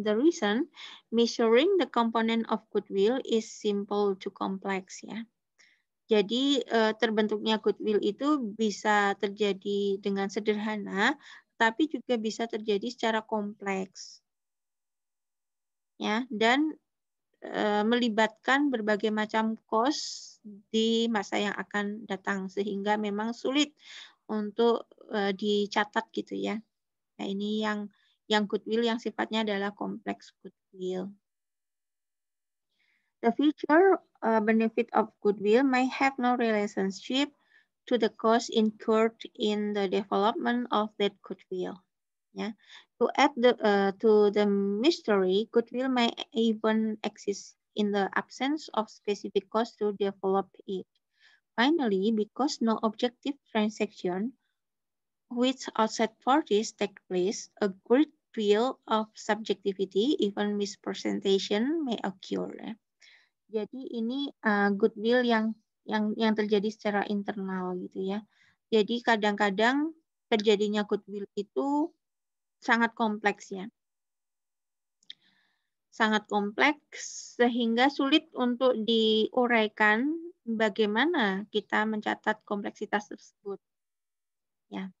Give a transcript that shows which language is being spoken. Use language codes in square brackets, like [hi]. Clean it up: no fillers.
[en] The reason measuring the component of goodwill is simple to complex ya. [id] Jadi terbentuknya goodwill itu bisa terjadi dengan sederhana, tapi juga bisa terjadi secara kompleks. Ya, dan melibatkan berbagai macam cost di masa yang akan datang sehingga memang sulit untuk dicatat gitu ya. Nah, ini yang goodwill yang sifatnya adalah kompleks goodwill. [en] The future benefit of goodwill may have no relationship to the cost incurred in the development of that goodwill. Yeah. To add to the mystery, goodwill may even exist in the absence of specific cost to develop it. Finally, because no objective transaction which outside parties take place, a great deal of subjectivity, even misrepresentation, may occur. [id] Jadi ini goodwill yang terjadi secara internal gitu ya. Jadi kadang-kadang terjadinya goodwill itu sangat kompleks ya. Sangat kompleks sehingga sulit untuk diuraikan bagaimana kita mencatat kompleksitas tersebut. Ya.